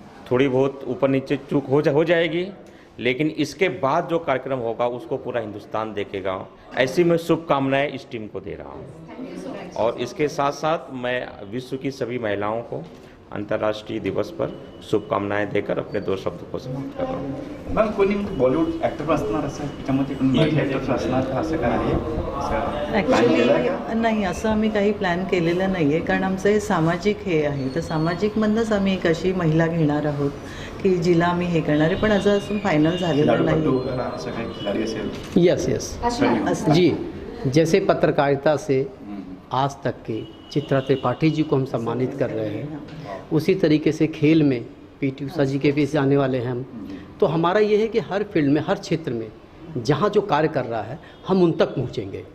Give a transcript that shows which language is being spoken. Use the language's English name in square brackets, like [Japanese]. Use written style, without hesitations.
[Hindi] थोड़ी बहुत ऊपर नीचे चूक हो जाएगी, लेकिन इसके बाद जो कार्यक्रम होगा उसको पूरा हिंदुस्तान देखेगा। ऐसी मैं शुभकामनाएं इस टीम को दे रहा हूँ। और इसके साथ साथ मैं विश्व की सभी महिलाओं को अंतर्राष्ट्रीय दिवस पर शुभकामनाएं देकर अपने 2 शब्द को समाप्त कर रहा हूँ। [Marathi] मॅम, कोणी बॉलिवूड ॲक्टर असणार असं त्याच्यामध्ये मराठी ॲक्टर असणार का, असं काय आहे? ॲक्च्युली नाही, असं आम्ही काही प्लॅन केलेलं नाही आहे, कारण आमचं हे सामाजिक हे आहे. तर सामाजिकमधनंच आम्ही एक अशी महिला घेणार आहोत की जिला आम्ही हे करणार आहे, पण अजून फायनल झालेलं नाही. [Hindi] यस जी, जैसे पत्रकारिता से आज तक के चित्रा त्रिपाठी जी को हम सम्मानित कर रहे हैं, उसी तरीके से खेल में पीटी उषा जी के बीच जाने वाले हैं हम। तो हमारा ये है कि हर फील्ड में, हर क्षेत्र में जहाँ जो कार्य कर रहा है हम उन तक पहुँचेंगे।